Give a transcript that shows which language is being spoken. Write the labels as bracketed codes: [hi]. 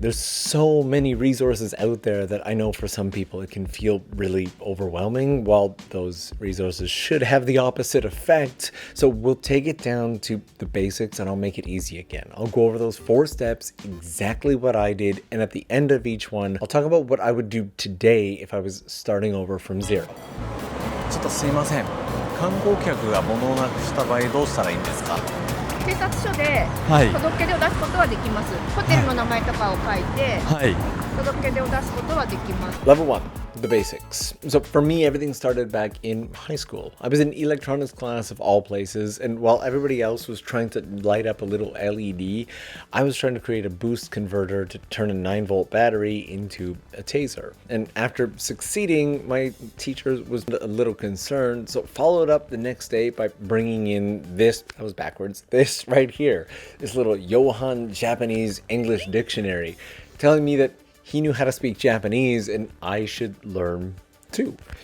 [en] There's so many resources out there that I know for some people it can feel really overwhelming, while those resources should have the opposite effect. So we'll take it down to the basics and I'll make it easy again. I'll go over those 4 steps, exactly what I did, and at the end of each one, I'll talk about what I would do today if I was starting over from zero. [ja] ちょっとすいません。観光客が物をなくした場合どうしたらいいんですか？警察署で届け出を出すことはできます。ホテルの名前とかを書いて、届け出を出すことはできます。 [en] Level 1, the basics. So for me, everything started back in high school. I was in electronics class of all places, and while everybody else was trying to light up a little LED, I was trying to create a boost converter to turn a 9-volt battery into a taser. And after succeeding, my teacher was a little concerned, so followed up the next day by bringing in this, I was backwards, this right here, this little Johan Japanese English dictionary, telling me that he knew how to speak Japanese and I should learn too.